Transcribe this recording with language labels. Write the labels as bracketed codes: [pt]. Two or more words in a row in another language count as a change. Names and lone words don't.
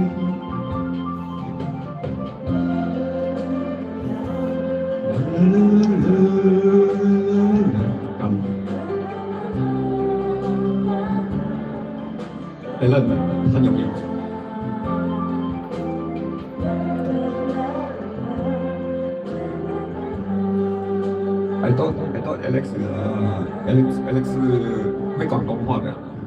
[zh] 你咧很容易。 [en] I thought [zh] Alex 会广东话的，